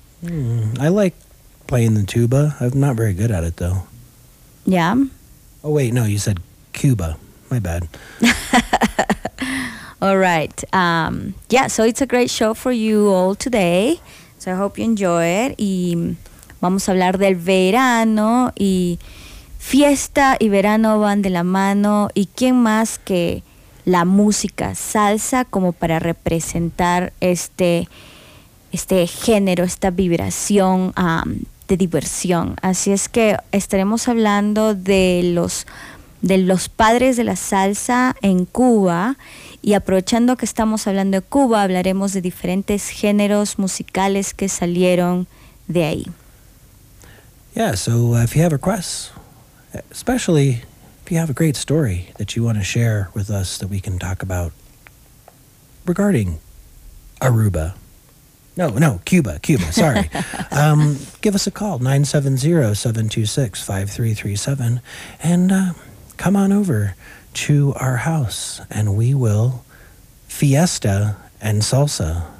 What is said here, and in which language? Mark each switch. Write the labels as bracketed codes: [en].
[en] I like playing the tuba. I'm not very good at it, though. Yeah. Oh, wait, no, you said Cuba. My bad. All right. So it's a great show for you all today. So I hope you enjoy it. [es] Y vamos a hablar del verano. Y fiesta y verano van de la mano. Y quién más que la música salsa como para representar este género, esta vibración, de diversión. Así es que estaremos hablando de los padres de la salsa en Cuba, y aprovechando que estamos hablando de Cuba, hablaremos de diferentes géneros musicales que salieron de ahí. [en] Yeah, so if you have requests, especially if you have a great story that you want to share with us that we can talk about regarding Aruba. Cuba, sorry. give us a call, 970-726-5337, and come on over to our house, and we will fiesta and salsa.